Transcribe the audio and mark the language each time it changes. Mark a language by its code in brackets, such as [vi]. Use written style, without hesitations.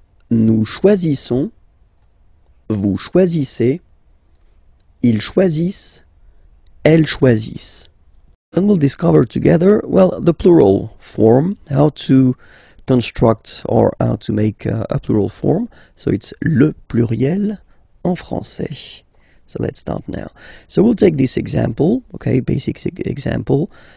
[fr] Nous choisissons. Vous choisissez. Ils choisissent. Elles choisissent. [en] And we'll discover together, well, the plural form, how to construct or how to make a plural form. So it's le pluriel en français. So let's start now. So we'll take this example, okay, basic example.